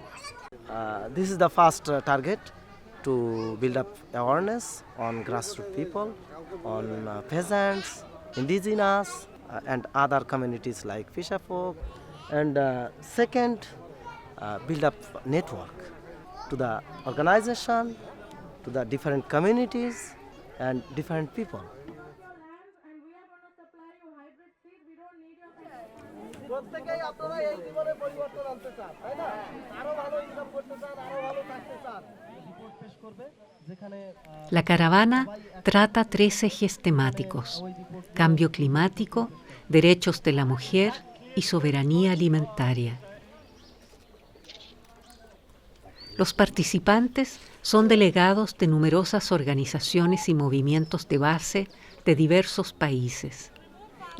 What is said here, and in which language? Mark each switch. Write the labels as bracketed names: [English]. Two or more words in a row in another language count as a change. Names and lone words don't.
[English] This is the first target to build up awareness on grassroots people, on peasants, indigenous, and other communities like fisherfolk. And second, build up network to the organization, to the different communities and different people. [Bangla] প্রত্যেকেই আপনারা এই জীবনে পরিবর্তন আনতে চান তাই না আরো ভালো ইনকাম করতে চান আরো ভালো থাকতে চান রিপোর্ট পেশ করবে যেখানে [Spanish] La caravana trata 3 ejes temáticos: cambio climático, derechos de la mujer y soberanía alimentaria. Los participantes son delegados de numerosas organizaciones y movimientos de base de diversos países.